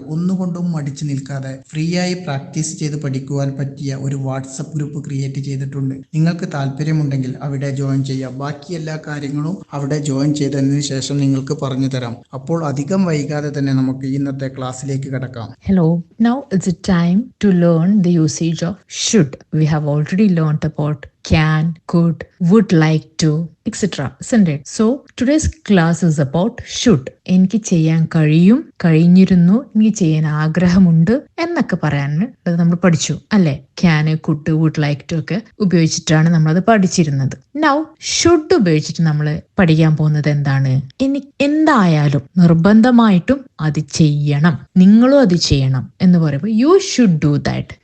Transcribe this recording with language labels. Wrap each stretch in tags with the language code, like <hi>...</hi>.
<ml>ഒന്നുകൊണ്ടും മടിച്ചു നിൽക്കാതെ ഫ്രീ ആയി പ്രാക്ടീസ് ചെയ്ത് പഠിക്കുവാൻ പറ്റിയ ഒരു വാട്സപ്പ് ഗ്രൂപ്പ് ക്രിയേറ്റ് ചെയ്തിട്ടുണ്ട്. നിങ്ങൾക്ക് താല്പര്യമുണ്ടെങ്കിൽ അവിടെ ജോയിൻ ചെയ്യാം. ബാക്കി എല്ലാ കാര്യങ്ങളും അവിടെ ജോയിൻ ചെയ്തതിന് ശേഷം നിങ്ങൾക്ക് പറഞ്ഞു തരാം. അപ്പോൾ അധികം വൈകാതെ തന്നെ നമുക്ക് ഇന്നത്തെ ക്ലാസ്സിലേക്ക് കടക്കാം.</ml> <en>Hello, now it's a time to learn the usage of should. We have already learned about can, could, would like to, etc. Isn't it? So today's class is about should.</en> <ml>എനിക്ക് ചെയ്യാൻ കഴിയും, കഴിഞ്ഞിരുന്നു, എനിക്ക് ചെയ്യാൻ ആഗ്രഹമുണ്ട് എന്നൊക്കെ പറയാൻ അത് നമ്മൾ പഠിച്ചു അല്ലെ? Can, could, would like to ഒക്കെ ഉപയോഗിച്ചിട്ടാണ് നമ്മളത് പഠിച്ചിരുന്നത്. നൗ ഷുഡ് ഉപയോഗിച്ചിട്ട് നമ്മൾ പഠിക്കാൻ പോകുന്നത് എന്താണ്? എന്തായാലും നിർബന്ധമായിട്ടും അത് ചെയ്യണം, നിങ്ങളും അത് ചെയ്യണം എന്ന് പറയുമ്പോൾ</ml> <en>You should do that.</en>